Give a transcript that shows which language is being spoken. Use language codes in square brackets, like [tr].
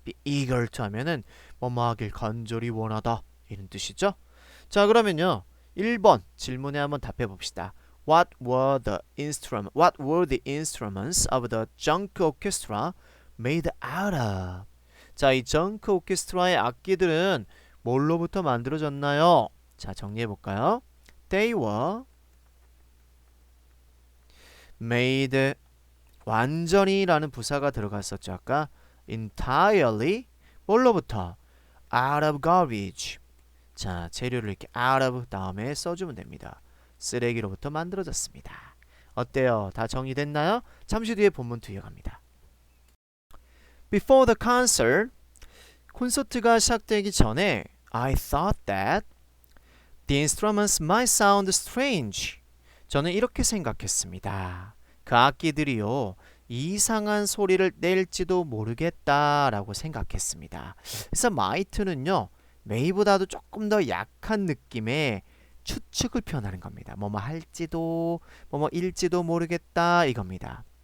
[ko] be eager to 하면은 뭐뭐 하길 간절히 원하다 이런 뜻이죠. 자, 그러면요. 1번 질문에 한번 답해 봅시다. [en] What were the instruments of the junk orchestra made out of? [ko] 자, 이 정크 오케스트라의 악기들은 뭘로부터 만들어졌나요? 자, 정리해 볼까요? [en] They were made [ko] 완전히라는 부사가 들어갔었죠. 아까 entirely 뭘로부터? [en] out of garbage. [ko] 자, 재료를 이렇게 out of 다음에 써주면 됩니다. 쓰레기로부터 만들어졌습니다. 어때요? 다 정리됐나요? 잠시 뒤에 본문 이어갑니다. [en] Before the concert, [ko] 콘서트가 시작되기 전에 [en] I thought that the instruments might sound strange. [ko] 저는 이렇게 생각했습니다. 그 악기들이요. 이상한 소리를 낼지도 모르겠다라고 생각했습니다. 그래서 might는요. may보다도 조금 더 약한 느낌의 추측을 표현하는 겁니다. 뭐뭐 할지도 뭐뭐 일지도 모르겠다 이겁니다.